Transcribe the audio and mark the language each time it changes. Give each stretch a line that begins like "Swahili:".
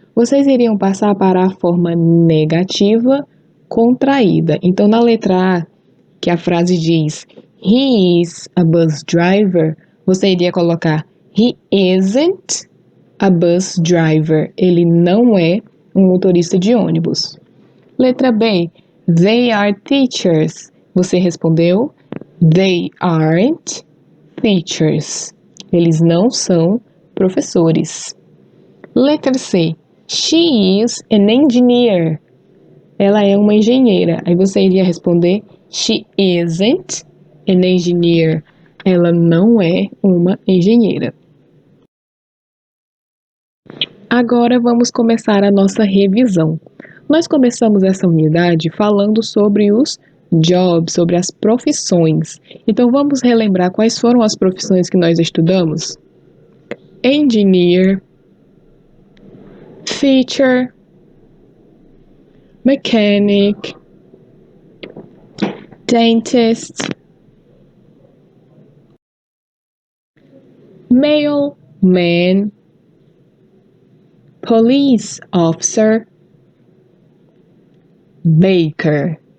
Portuguese: Vocês iriam passar para a forma negativa contraída. Então, na letra A, que a frase diz
English: He is a bus driver,
Portuguese: você iria colocar
English: He isn't a bus driver.
Portuguese: Ele não é um motorista de ônibus. Letra B,
English: They are teachers.
Portuguese: Você respondeu
English: They aren't teachers.
Portuguese: Eles não são professores. Letra C,
English: She is an engineer.
Portuguese: Ela é uma engenheira. Aí você iria responder
English: She isn't an engineer.
Portuguese: Ela não é uma engenheira. Agora vamos começar a nossa revisão. Nós começamos essa unidade falando sobre os jobs, sobre as profissões. Então vamos relembrar quais foram as profissões que nós estudamos?
English: Engineer, teacher, mechanic, dentist, mailman, police officer, baker.